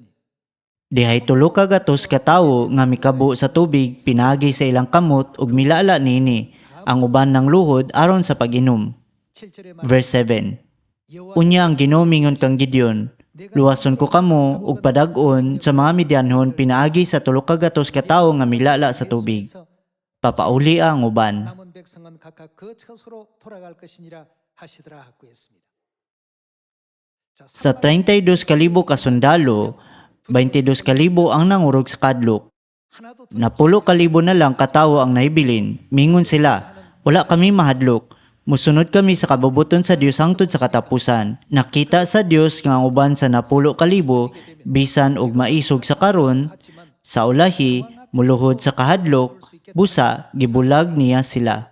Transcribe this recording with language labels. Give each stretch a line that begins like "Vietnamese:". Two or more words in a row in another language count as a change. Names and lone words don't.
Cebuano: Dihay tulo ka gatos ka tawo nga mikabo sa tubig pinagi sa ilang kamot ug milala nini ang uban ng luhod aron sa pag-inom.
Korean: 7절에
English: Verse 7.
Cebuano: Unya ang Ginoo mingon kang Gideon, luwason ko kamo ug padag-on sa mga Midianhon pinaagi sa tulo ka gatos ka tawo nga milala sa tubig. Papauli ang uban.
Korean: 남은 백성은 각각 그 처소로 돌아갈 것이니라 하시더라 하고 했습니다. 자,
Cebuano: Sa 32,000 ka sundalo, 22,000 ang nangurog sa kadlok.
Korean: 하나도
Cebuano: 10,000 na lang katawo ang naibilin. Mingon sila, wala kami mahadlok. Musunod kami sa kabubuton sa Dios hangtod sa katapusan. Nakita sa Dios nga ang uban sa 10,000 bisan og maisog sa karon, sa ulahi, muluhod sa kahadlok, busa, gibulag niya sila.